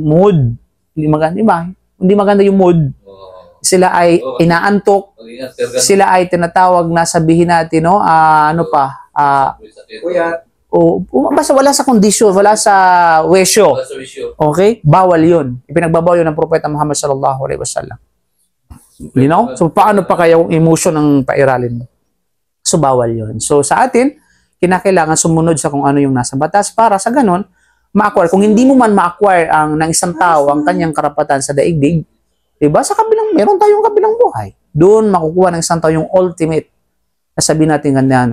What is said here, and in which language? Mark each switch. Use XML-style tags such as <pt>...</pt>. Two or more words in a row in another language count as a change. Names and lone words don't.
<tl>Hindi maganda yung mood. sila ay inaantok, sila ay tinatawag na sabihin natin, no, ano pa, basta wala sa kondisyon, wala sa wesyo. Okay? Bawal yun. Ipinagbabawal yun ng Propeta Muhammad</tl> <ar>صلى الله عليه وسلم.</ar> <en>You know?</en> <tl>So, paano pa kaya yung emotion ang pairalin mo? So, bawal yun. So, sa atin, kinakailangan sumunod sa kung ano yung nasa batas para sa ganun, ma-acquire. Kung hindi mo man ma-acquire ng isang tao ang kanyang karapatan sa daigdig, diba? Sa kabilang, meron tayong kabilang buhay. Doon makukuha ng isang tao yung ultimate na sabihin natin ganyan.</tl>